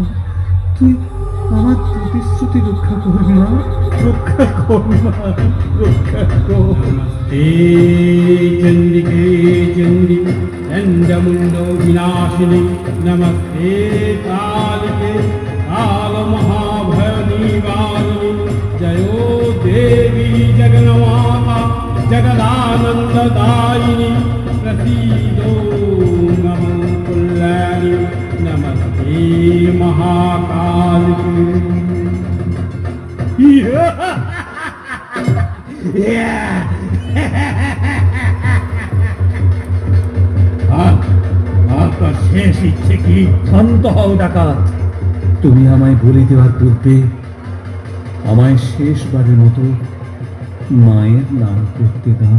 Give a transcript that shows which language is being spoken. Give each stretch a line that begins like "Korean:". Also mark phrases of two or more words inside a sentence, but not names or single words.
Bangla: তুই আমার প্রতিশ্রুতি রক্ষা কর মা, রক্ষা কর মা, রক্ষা কর।
Sanskrit: চন্ডিকে চন্ডি চণ্ডমুণ্ডো বিনাশিনী, নমস্তে কালিকে কাল মহাভয় নিवारिणी, जयो देवी जगन्माता जगदानंददायिनी, प्रसीदो नमः कल्याणी, नमस्ते महाकाल।
Bangla: আপনার শেষ ইচ্ছে কি? শান্ত হও ডাকাত, তুমি আমায় বলে দেওয়ার পূর্বে আমায় শেষবারের মতো মায়ের নাম করতে দাও।